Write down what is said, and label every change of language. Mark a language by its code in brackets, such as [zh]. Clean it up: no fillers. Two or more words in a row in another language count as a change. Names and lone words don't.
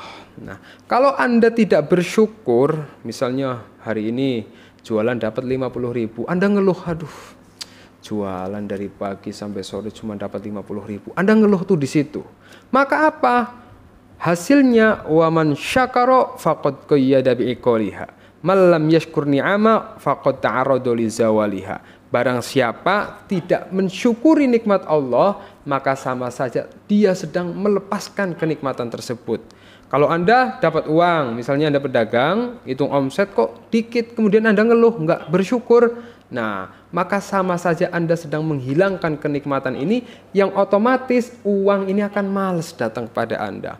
[id] Nah, kalau Anda tidak bersyukur, misalnya hari ini jualan dapat 50.000, Anda ngeluh, aduh, jualan dari pagi sampai sore cuma dapat 50.000. Anda ngeluh tuh di situ. Maka apa? Hasilnya [ar] ومن شكر فقد قيد بعقالها. من لم يشكر نعمة فقد تعرض ل زوالها. [id] Barang siapa tidak mensyukuri nikmat Allah, maka sama saja dia sedang melepaskan kenikmatan tersebut. Kalau Anda dapat uang, misalnya Anda pedagang, hitung omset kok dikit, kemudian Anda ngeluh, nggak bersyukur, nah maka sama saja Anda sedang menghilangkan kenikmatan ini, yang otomatis uang ini akan malas datang kepada Anda.